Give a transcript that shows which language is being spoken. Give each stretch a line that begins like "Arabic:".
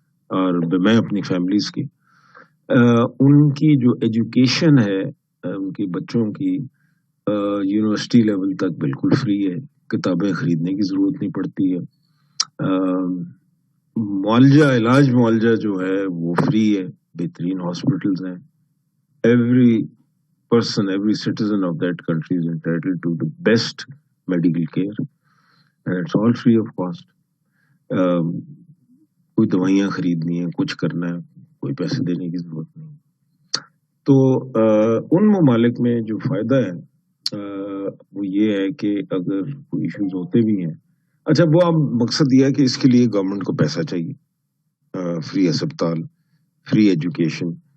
Urdu: اور میں اپنی فیملیز کی ان کی جو ایجوکیشن ہے ان کی بچوں کی یونیورسٹی لیول تک بالکل فری ہے, کتابیں خریدنے کی ضرورت نہیں پڑتی ہے. معالجہ, علاج معالجہ جو ہے وہ فری ہے, بہترین ہاسپٹلز ہیں.
English: every person, every citizen of that country is entitled to the best medical care and it's all free of cost.
Urdu: کوئی دوائیاں خریدنی ہے, کچھ کرنا ہے, کوئی پیسے دینے کی ضرورت نہیں. تو ان ممالک میں جو فائدہ ہے وہ یہ ہے کہ اگر کوئی ایشوز ہوتے بھی ہیں اچھا وہ اب مقصد یہ ہے کہ اس کے لیے گورنمنٹ کو پیسہ چاہیے, فری اسپتال, فری ایجوکیشن.